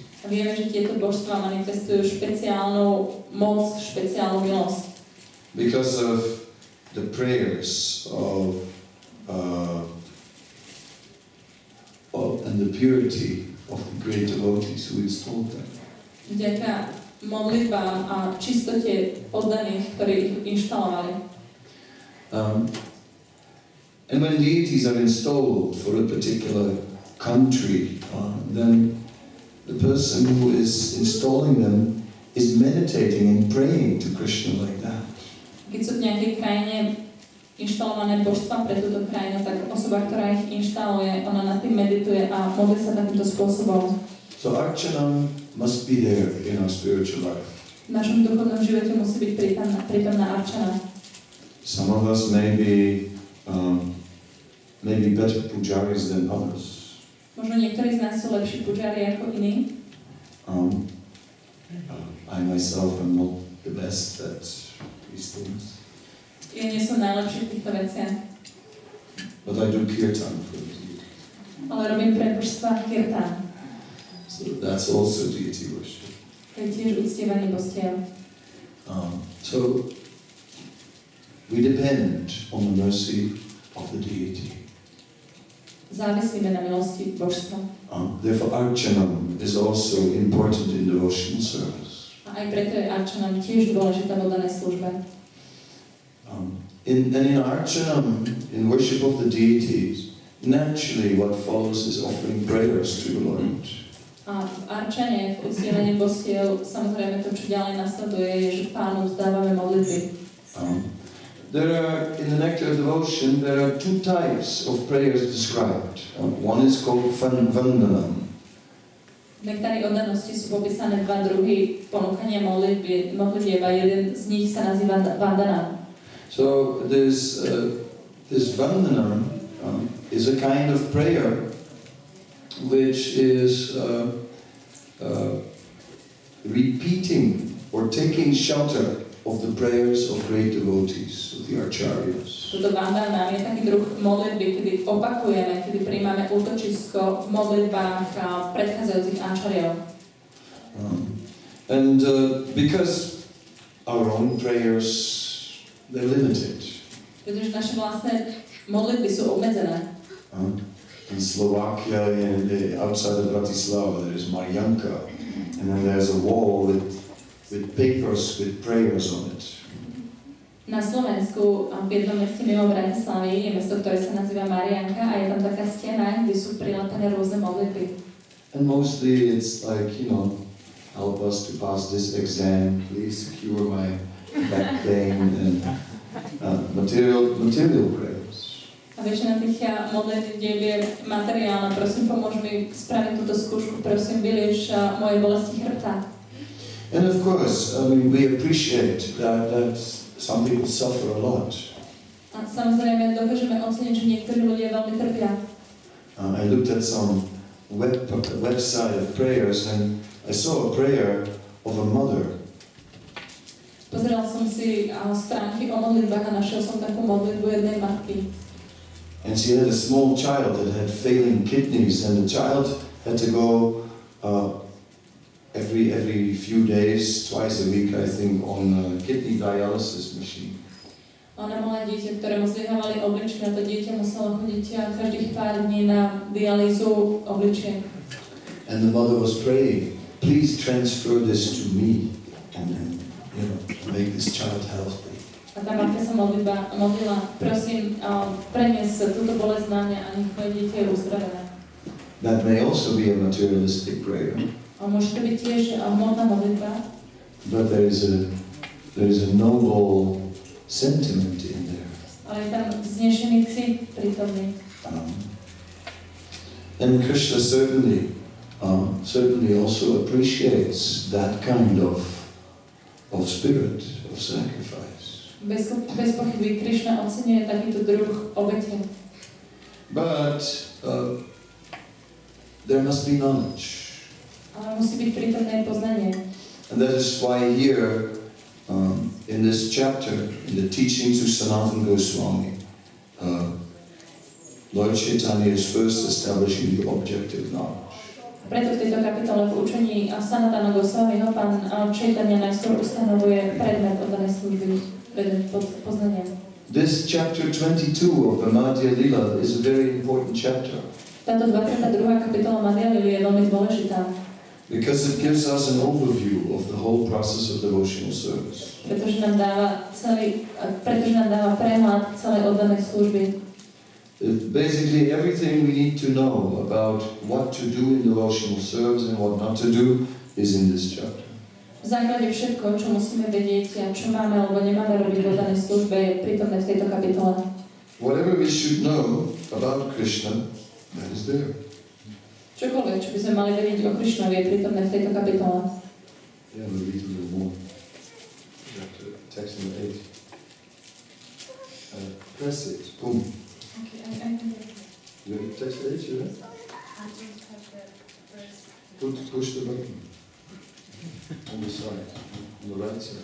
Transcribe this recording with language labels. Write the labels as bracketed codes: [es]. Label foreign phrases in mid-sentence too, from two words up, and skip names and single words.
[sk] A vieme, že tieto božstvá manifestujú špeciálnu moc, špeciálnu milosť. [en] Because of the prayers of and the purity of the great devotees who installed them. [sk] Vďaka modlitbám a čistote oddaných, ktorí ich inštalovali. [en] And when deities are installed for a particular country, then the person who is installing them is meditating and praying to Krishna like that. [sk] Keď sú v nejakej krajine inštalované božstva pre túto krajinu, tak osoba, ktorá ich inštaluje, ona nad tým medituje a modlí sa takýmto spôsobom. [en] So Archana must be there in our spiritual life. [sk] V našom duchovnom živote musí byť prítomná arčana. [en] Some of us may be better pujaris than others. [sk] Možno niektorí z nás sú lepší pujári ako iní. [en] I myself am not the best at these things. [sk] Ja nie som najlepší v týchto veciach. [en] But I do kirtan for the deity. [sk] Ale robím pre božstva kirtan. [en] So that's also deity worship. [sk] To je tiež uctievanie božstiev. [en] So we depend on the mercy of the deity. [sk] Závislíme na milosti božstva. [en] Therefore Archanam is also important in devotional service. [sk] A aj preto je arčanam tiež dôležitá v oddanej službe. [en] In Archanam, in worship of the deities, naturally what follows is offering prayers to the Lord. [sk] A v arčane, v uctievaní božstiev, samozrejme to, čo ďalej nasleduje, je, že Pánu vzdávame modlitby. [en] In the Nectar of Devotion, there are two types of prayers described. One is called Vandanam. [sk] V nektári oddanosti sú popísané dva druhy ponúkania modlitieb a jeden z nich sa nazýva Vandanam. [en] So this Vandanam is a kind of prayer which is repeating or taking shelter of the prayers of great devotees, of the acharyas. [sk] Toto Vandanam je taký druh modlitby, kedy opakujeme, kedy prijímame útočisko v modlitbách predchádzajúcich acharyov. [en] And because our own prayers, they're limited. [sk] Pretože naše vlastné modlitby sú obmedzené. [en] In Slovakia, outside of Bratislava, there is Marianka, and then there's a wall with papers with prayers on it. [sk] Na Slovensku, v jednom meste mimo Bratislavy, je mesto, ktoré sa nazýva Marianka a je tam taká stena, kde sú prilatané rôzne modlitby. [en] And mostly it's like, help us to pass this exam, please cure my back pain, and material prayers. [sk] A väčšina tých modlitieb je materiálna. Prosím, pomôž mi spraviť túto skúšku. Prosím, vylieš moje bolesti chrbta. [en] And of course, we appreciate that some people suffer a lot. [sk] A samozrejme, dokážeme oceniť, že niektorí ľudia veľmi trpia. [en] I looked at some website of prayers and I saw a prayer of a mother. [sk] Pozeral som si stránky o modlitbách a našiel som takú modlitbu jednej matky. [en] And she had a small child that had failing kidneys, and the child had to go every few days, twice a week, I think, on a kidney dialysis machine. [sk] Ona mala dieťa, ktorému zlyhávali obličky, a to dieťa muselo chodiť každých pár dní na dialýzu obličiek. [en] And the mother was praying, please transfer this to me, and then, make this child healthy. [sk] A tá matka sa modlila, prosím, prenies túto bolesť na mňa a nech moje dieťa je uzdravené. [en] That may also be a materialistic prayer. [sk] A môže to byť tiež hmotná modlitba. [en] But there is a noble sentiment in there. [sk] Ale je tam vznešený cit prítomný. [en] And Krishna certainly also appreciates that kind of spirit of sacrifice. [sk] Bez pochyby Krishna oceňuje takýto druh obete. [en] But there must be knowledge. [sk] Ale musí byť prítomné poznanie. [en] And that is why here In this chapter, in the teachings of Sanatana Goswami, Lord Chaitanya is first establishing the objective knowledge. [sk] Preto v tejto kapitole v učení Sanatana Goswamiho pán Čaitanya najskôr ustanovuje predmet oddanej služby, predmet poznania. [en] This chapter 22 of the Madhya Lila is a very important chapter. [sk] Táto 22. kapitola Madhya Lily je veľmi dôležitá. [en] Because it gives us an overview of the whole process of devotional service. [sk] Pretože nám dáva prehľad celej oddanej služby. [en] Basically, everything we need to know about what to do in devotional service and what not to do is in this chapter. [sk] V základe všetko, čo musíme vedieť a čo máme alebo nemáme robiť v oddanej službe, je prítomné v tejto kapitole. [en] Whatever we should know about Krishna, that is there. [sk] Čokoľvek, čo by sme mali vedieť o Krishnovi, je prítomné v tejto kapitole. [en] Yeah, we'll read a little more. Text number 8. Press it. Boom. Okay, I can do it. You have text 8, you have? Push the button. On the side. On the right side.